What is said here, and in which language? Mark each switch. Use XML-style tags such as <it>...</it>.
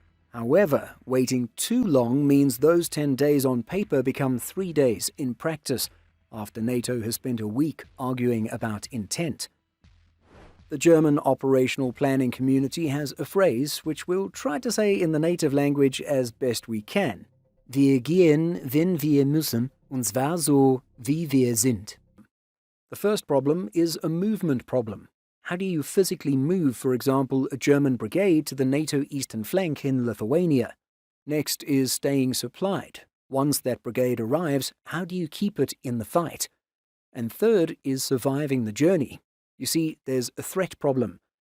<en>However, waiting too long means those 10 days on paper become 3 days in practice, after NATO has spent a week arguing about intent. The German operational planning community has a phrase which we'll try to say in the native language as best we can.</en> <de>Wir gehen, wenn wir müssen, und zwar so, wie wir sind.</de> <en>The first problem is a movement problem. How do you physically move, for example, a German brigade to the NATO eastern flank in Lithuania? Next is staying supplied. Once that brigade arrives, how do you keep it in the fight? And third is surviving the journey. You see, there's a threat problem.</en>